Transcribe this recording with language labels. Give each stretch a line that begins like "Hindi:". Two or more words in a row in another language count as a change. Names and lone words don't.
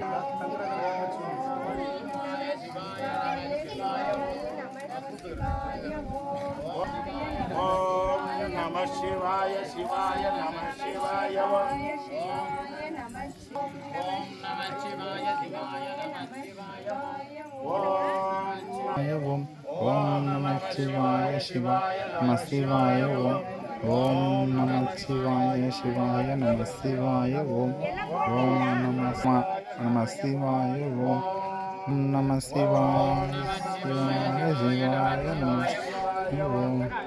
Sanskrit: ओम नमः शिवाय शिवाय नमः शिवाय ओम नमः शिवाय शिवाय नमः शिवाय ॐ ॐ नम शिवाय शिवाय नम शिवाय ॐ ॐ नम शिवाय शिवाय नम शिवाय ॐ ॐ नम शिवाय ॐ नम शिवाय शिवाय शिवाय नम ॐ